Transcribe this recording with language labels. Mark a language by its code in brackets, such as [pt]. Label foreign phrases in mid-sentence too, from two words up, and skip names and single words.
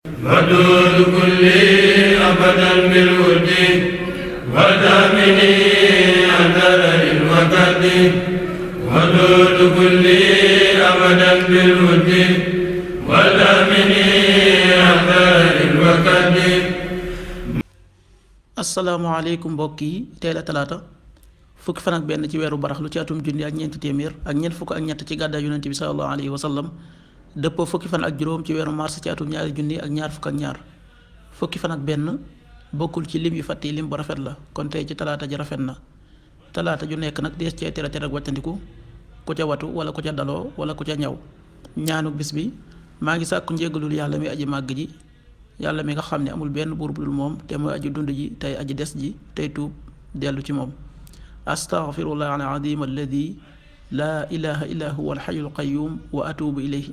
[ar] ودود كل أبدا بالود ودامني أثر الوقت ودود كل أبدا بالود ودامني أثر الوقت. [wo] asalaamaaleykum mbokk yi tey la talaata fukki fan ak benn ci weeru baraxlu ci atum junni ak ñeenti téeméer ak ñeent fukk ak ñett ci gàddaay yonent bi [ar] صلى الله عليه وسلم [wo] dëppoo fukki fan ak juróom ci weeru mars ci atum ñaari junni ak ñaar fukk ak ñaar fukki fan ak benn bokkul ci lim yu fàtte lim bu rafet la kon tey ci talaata ji rafet na talaata ju nekk nag dees cee tere ak wàccandiku ku ca watu wala ku ca daloo wala ku ca ñaw ñaanu bis bi maa ngi sàkku njéggalul yàlla mi aji màgg ji yàlla mi nga xam ne amul benn buur bu dul moom te mooy aji dund ji tey aji des ji tey tuub dellu ci moom [ar] أستغفر الله العظيم الذي لا إله إلا هو الحي القيوم وأتوب إليه.